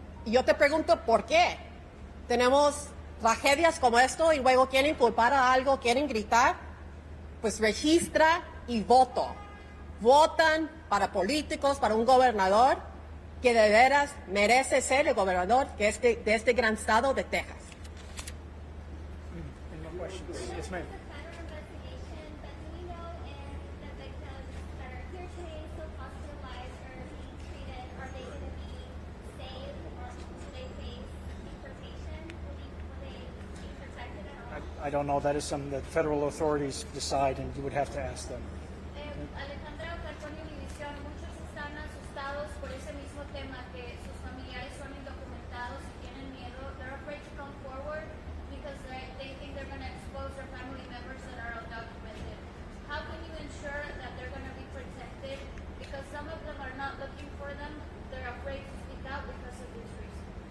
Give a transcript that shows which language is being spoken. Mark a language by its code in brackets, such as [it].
[es] Y yo te pregunto, ¿por qué? Tenemos tragedias como esto y luego quieren culpar a algo, quieren gritar. Pues registra y voto. Votan para políticos, para un gobernador que de veras merece ser el gobernador de este gran estado de Texas. [en] Any more questions? Yes, ma'am. It's a federal investigation, but do we know if the victims that are here today, so hospitalized or being treated, are they going to be saved or do they face deportation? Will they be protected at all? I don't know. That is something that federal authorities decide, and you would have to ask them. [es] Alejandra Falcón y Univisión, muchos están asustados por ese mismo tema, que sus familiares son indocumentados y tienen miedo. [en] They're afraid to come forward because they think they're going to expose their family members that are undocumented. How can you ensure that they're going to be protected? Because some of them are not looking for them. They're afraid to speak out because of these reasons.